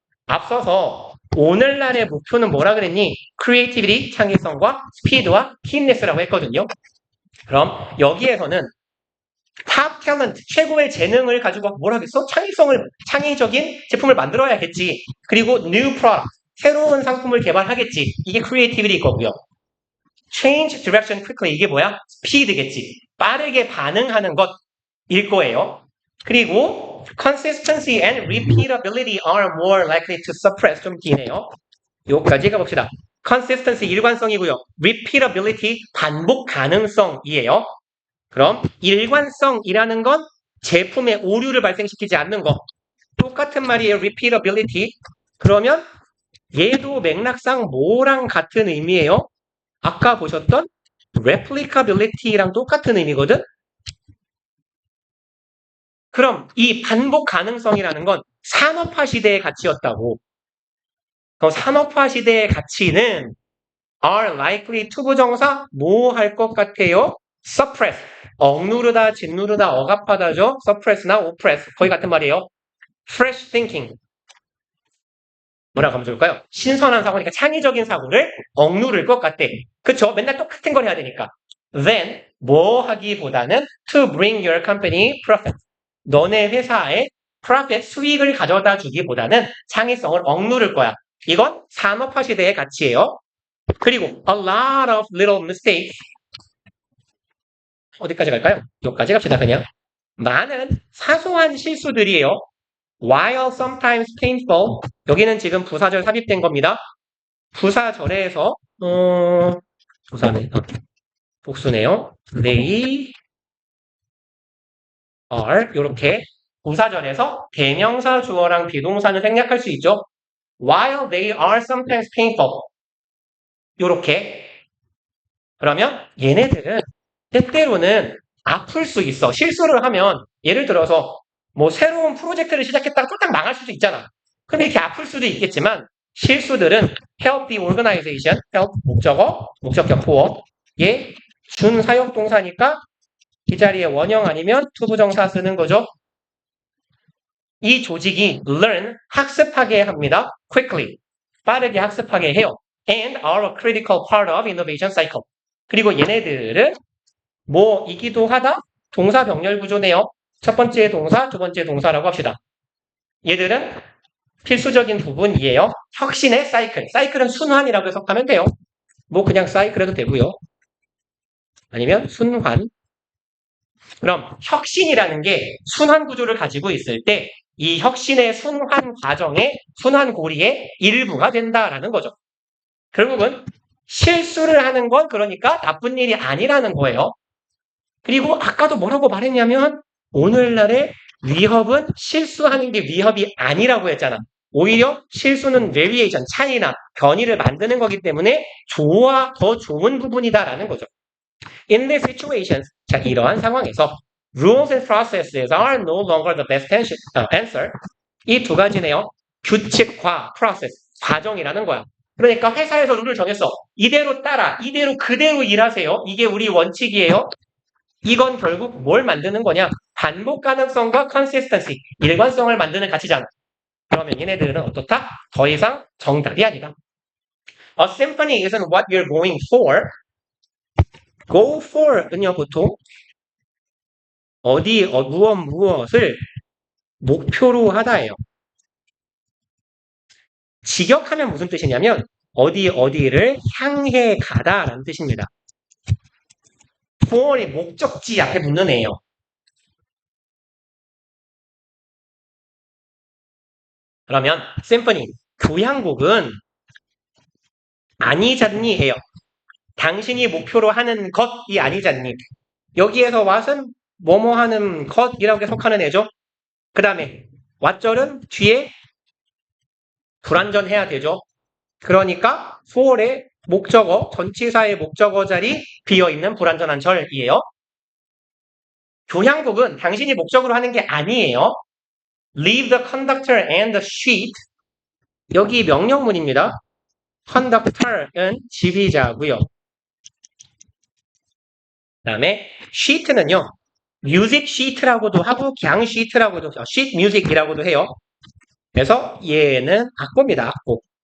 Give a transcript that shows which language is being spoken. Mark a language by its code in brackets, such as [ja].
[ko] 앞서서 오늘날의 목표는 뭐라 그랬니? 크리에이티비티, 창의성과 스피드와 힘네스라고 했거든요. 그럼 여기에서는 탑 탤런트, 최고의 재능을 가지고 뭘 하겠어? 창의적인 제품을 만들어야겠지. 그리고 [en] new product, [ko] 새로운 상품을 개발하겠지. 이게 크리에이티비티 거고요. [en] change direction quickly, [ko] 이게 뭐야? 스피드겠지. 빠르게 반응하는 것일 거예요. 그리고 [en] consistency and repeatability are more likely to suppress. [ko] 좀 기네요. 여기까지 가봅시다. consistency 일관성이고요. repeatability 반복 가능성이에요. 그럼 일관성이라는 건 제품의 오류를 발생시키지 않는 거. 똑같은 말이에요. repeatability. 그러면 얘도 맥락상 뭐랑 같은 의미예요? 아까 보셨던 replicability랑 똑같은 의미거든? 그럼 이 반복 가능성이라는 건 산업화 시대의 가치였다고. 그럼 산업화 시대의 가치는 [en] are likely to [ko] 부정사 뭐 할 것 같아요? suppress. 억누르다, 짓누르다, 억압하다죠. suppress나 oppress. 거의 같은 말이에요. [en] fresh thinking. [ko] 뭐라고 하면 좋을까요? 신선한 사고니까 창의적인 사고를 억누를 것 같대. 그쵸? 맨날 똑같은 걸 해야 되니까. [en] Then [ko] 뭐 하기보다는 [en] to bring your company profit. [ko] 너네 회사에 profit, 수익을 가져다 주기보다는 창의성을 억누를 거야. 이건 산업화 시대의 가치예요. 그리고 [en] a lot of little mistakes. [ko] 어디까지 갈까요? 여기까지 갑시다, 그냥. 많은 사소한 실수들이에요. [en] While sometimes painful. [ko] 여기는 지금 부사절 삽입된 겁니다. 부사절에서, 부사네, 복수네요. [en] They are. [ko] 이렇게 부사절에서 대명사 주어랑 비동사는 생략할 수 있죠. [en] While they are sometimes painful. [ko] 이렇게. 그러면 얘네들은 때때로는 아플 수 있어. 실수를 하면 예를 들어서 뭐 새로운 프로젝트를 시작했다가 쫄딱 망할 수도 있잖아. 근데 이렇게 아플 수도 있겠지만 실수들은 [en] help the organization, [ko] help 목적어, 목적격 보어 얘 준사역 동사니까 이 자리에 원형 아니면 투부정사 쓰는 거죠. 이 조직이 learn, 학습하게 합니다. quickly, 빠르게 학습하게 해요. [en] And are a critical part of innovation cycle. [ko] 그리고 얘네들은 뭐이기도 하다? 동사 병렬 구조네요. 첫 번째 동사, 두 번째 동사라고 합시다. 얘들은 필수적인 부분이에요. 혁신의 사이클. 사이클은 순환이라고 해석하면 돼요. 뭐 그냥 사이클 해도 되고요. 아니면 순환. 그럼 혁신이라는 게 순환 구조를 가지고 있을 때 이 혁신의 순환 과정의 순환 고리의 일부가 된다라는 거죠. 결국은 실수를 하는 건 그러니까 나쁜 일이 아니라는 거예요. 그리고 아까도 뭐라고 말했냐면 오늘날의 위협은 실수하는 게 위협이 아니라고 했잖아. 오히려 실수는 variation, 차이나 변이를 만드는 거기 때문에 더 좋은 부분이다라는 거죠. [en] In this situation, [ko] 자 이러한 상황에서 [en] rules and processes are no longer the best answer. [ko] 이 두 가지네요. 규칙과 process, 과정이라는 거야. 그러니까 회사에서 룰을 정했어. 이대로 따라, 이대로 그대로 일하세요. 이게 우리 원칙이에요. 이건 결국 뭘 만드는 거냐? 반복 가능성과 consistency, 일관성을 만드는 가치잖아. 그러면 얘네들은 어떻다? 더 이상 정답이 아니다. [en] A symphony isn't what you're going for. [ko] Go for은요, 보통 무엇을 목표로 하다예요. 직역하면 무슨 뜻이냐면 어디를 향해 가다라는 뜻입니다. for의 목적지 앞에 붙는 애예요. 그러면 심포니, 교향곡은 아니잖니 해요. 당신이 목표로 하는 것이 아니잖니. 여기에서 what은 뭐뭐 하는 것이라고 해석하는 애죠. 그 다음에 what절은 뒤에 불완전해야 되죠. 그러니까 for의 목적어, 전치사의 목적어 자리 비어있는 불완전한 절이에요. 교향곡은 당신이 목적으로 하는 게 아니에요. [en] Leave the conductor and the sheet. [ko] 여기 명령문입니다. conductor은 지휘자고요. 그 다음에 sheet는요. music sheet라고도 하고 그냥 sheet라고도 sheet music이라고도 해요. 그래서 얘는 악보입니다. 악보.